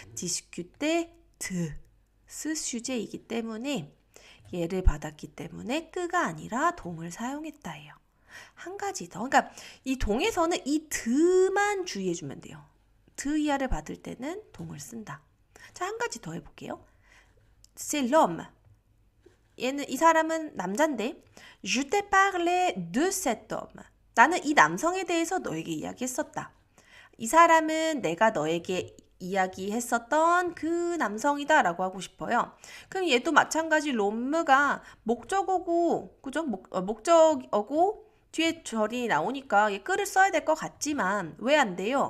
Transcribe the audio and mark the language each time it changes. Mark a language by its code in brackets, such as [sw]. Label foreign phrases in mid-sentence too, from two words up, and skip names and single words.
[fr] discuté de ce [ko] 주제이기 때문에 얘를 받았기 때문에 끄가 아니라 동을 사용했다예요. 한 가지 더. 그러니까 이 동에서는 이 드만 주의해주면 돼요. 드 이하를 받을 때는 동을 쓴다. 자, 한 가지 더 해볼게요. [fr] C'est l'homme. [ko] 이 사람은 남잔데 [fr] Je t'ai parlé de cet homme. [ko] 나는 이 남성에 대해서 너에게 이야기했었다. 이 사람은 내가 너에게 이야기했었던 그 남성이다 라고 하고 싶어요. 그럼 얘도 마찬가지 롬무가 목적어고, 그죠? 목적어고 뒤에 절이 나오니까 얘 끄를 써야 될 것 같지만 왜 안 돼요?